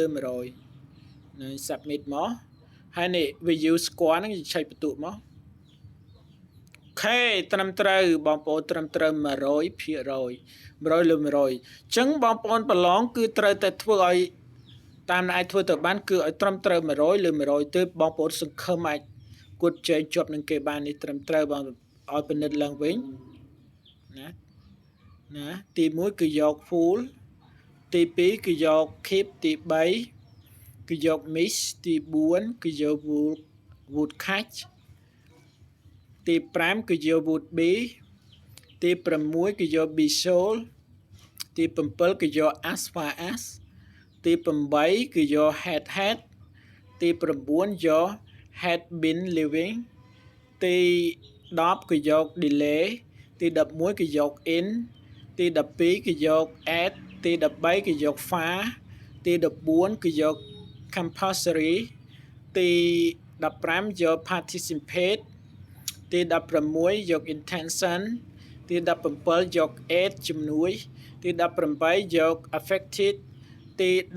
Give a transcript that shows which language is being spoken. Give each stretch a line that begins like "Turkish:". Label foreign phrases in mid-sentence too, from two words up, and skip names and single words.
Khmer: 100 នឹង submit មកហើយនេះ
English: view score
Khmer: ហ្នឹងឆែកបន្ទុកមកខេត្រឹមត្រូវបងប្អូនត្រឹមត្រូវ100% 100លើ100អញ្ចឹងបងប្អូនប្រឡងគឺត្រូវតែធ្វើឲ្យតាមដែលអាចធ្វើទៅបានគឺឲ្យត្រឹមត្រូវ100លើ100ទើបបងប្អូនសង្ឃឹមអាចគួតជែងជាប់នឹងគេបាននេះត្រឹមត្រូវបងឲ្យពិនិត្យឡើងវិញ ណាទី1គឺយក full ទី2គឺយក keep ទី3គឺយក miss ទី4គឺយក
English: would catch
Khmer: ទី5គឺ យក
English: would be
Khmer: ទី6គឺយក
English: be sold
Khmer: ទី7គឺយក
English: as far as
Khmer: ទី 8គឺយក had ទី9យក
English: had been living
Khmer: ទី10គឺ យក delay ទី11គឺយក in ទី12គឺយក at ទី13គឺយក far ទី14គឺយក compulsory ទី15យក participate ទី16យក intention ទី17យក aid ជំនួយទី18យក affected ទី